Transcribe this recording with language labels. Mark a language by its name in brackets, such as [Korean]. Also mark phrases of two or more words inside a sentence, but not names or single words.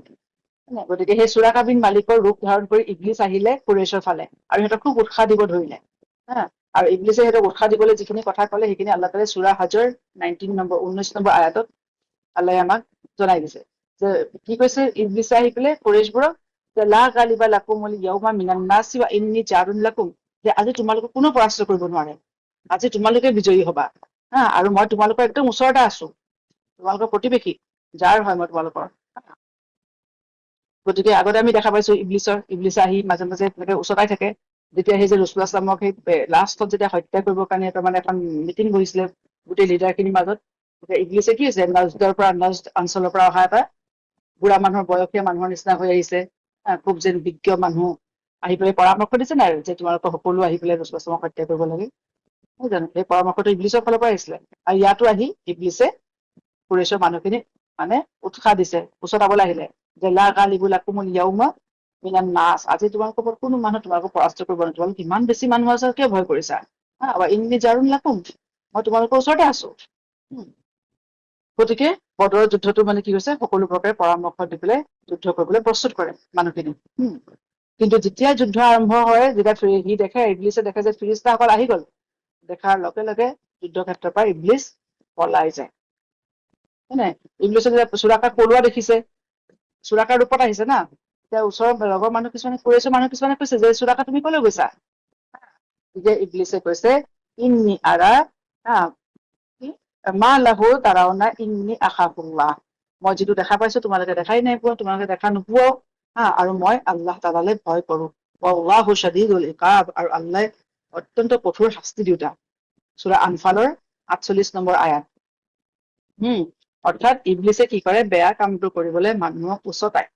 [Assamese] গতিকে সেই চুৰাকা বিন মালিকৰ ৰূপ ধাৰণ কৰি ইবলিছ আহিলে কুৰেশ্বৰ ফালে আৰু সিহঁতক খুব উৎসাহ দিব ধৰিলে। হা, আৰু ইবলিছে সিহঁতক উৎসাহ দিবলৈ যিখিনি কথা ক'লে সেইখিনি আল্লাহ তাআলাই সূৰা হজৰ 19 নম্বৰ আয়াতত আল্লাহে আমাক জনাই দিছে যে কি কৈছে ইবলিছে আহি পেলাই কুৰেশবোৰক, [Arabic] لا غالب لكم اليوم من الناس وإني جار لكم, [Assamese] যে আজি তোমালোকক কোনো পৰাস্ত কৰিব নোৱাৰে, আজি তোমালোকে বিজয়ী হবা। হা, আৰু মই তোমালোকৰ একদম ওচৰতে আছো, তোমালোকৰ প্ৰতিবেশী, যাৰ হয় মই তোমালোকৰ। গতিকে আগতে আমি দেখা পাইছো ইবলিছে আহি মাজে মাজে এনেকে ওচৰতে থাকে। যেতিয়া সেই যে ৰাসূলুল্লাহ [Arabic] صلى الله عليه وسلم [Assamese] সেই লাষ্টত যেতিয়া হত্যা কৰিবৰ কাৰণে তাৰমানে এখন মিটিং বহিছিলে গোটেই লিডাৰ খিনিৰ মাজত, তেতিয়া ইবলিছে কি হৈছে নজদৰ পৰা নজদ অঞ্চলৰ পৰা অহা এটা বুঢ়া মানুহৰ বয়সীয়া মানুহৰ নিচিনা হৈ আহিছে, খুব যেন বিজ্ঞ মানুহ আহি পেলাই পৰামৰ্শ দিছে নাই যে তোমালোকৰ সকলো আহি পেলাই ৰাসূলুল্লাহ [Arabic] صلى الله عليه وسلم [Assamese] হত্যা কৰিব লাগে, নহয় জানো? সেই পৰামৰ্শটো ইবলিছৰ ফালৰ পৰা আহিছিলে। আৰু ইয়াতো আহি ইবলিছে কুৰেশ্বৰ মানুহখিনিক মানে উৎসাহ দিছে, উচতাবলৈ আহিলে যে [Arabic] لا غالب لكم اليوم من الناس, [Assamese] আজি তোমালোকৰ ওপৰত কোনো মানুহ তোমালোকক পৰাস্ত কৰিব নোৱাৰে, তোমালোক ইমান বেছি মানুহ আছে কিয় ভয় কৰিছা? [Arabic] وإني جار لكم, [Assamese] মই তোমালোকৰ ওচৰতে আছো। গতিকে বদৰৰ যুদ্ধটো মানে কি হৈছে, সকলো প্ৰকাৰে পৰামৰ্শ দি পেলাই যুদ্ধ কৰিবলৈ প্ৰস্তুত কৰে মানুহখিনি। কিন্তু যেতিয়া যুদ্ধ আৰম্ভ হয়, যেতিয়া সি দেখে ইবলিছে দেখে যে ফিৰিস্তাসকল আহি গল, দেখাৰ লগে লগে যুদ্ধক্ষেত্ৰৰ পৰা ইবলিছ পলাই যায়। হয় নাই? ইবলিছে যেতিয়া চুৰাকাক পলোৱা দেখিছে, চুৰাকাৰ ৰূপত আহিছে না, এতিয়া ওচৰৰ লগৰ মানুহ কিছুমানে কুৰেশ্বৰ মানুহ কিছুমানে কৈছে যে চুৰাকা তুমি কলৈ গৈছা? তেতিয়া ইবলিছে কৈছে [Arabic] إني أرى ما لا ترون إني أخاف الله, [Assamese] মই যিটো দেখা পাইছো তোমালোকে দেখাই নাই পোৱা, তোমালোকে দেখা নোপোৱাও। আৰু মই আল্লাহ তাআলালৈ ভয় কৰো। [Arabic] والله شديد العقاب, [Assamese] আৰু আল্লাহ অত্যন্ত কঠোৰ শাস্তি দিওঁতা। সূৰা আনফালৰ 48 নম্বৰ আয়াত। অৰ্থাৎ ইবলিছে কি কৰে, বেয়া কামটো কৰিবলৈ মানুহক উচতায়।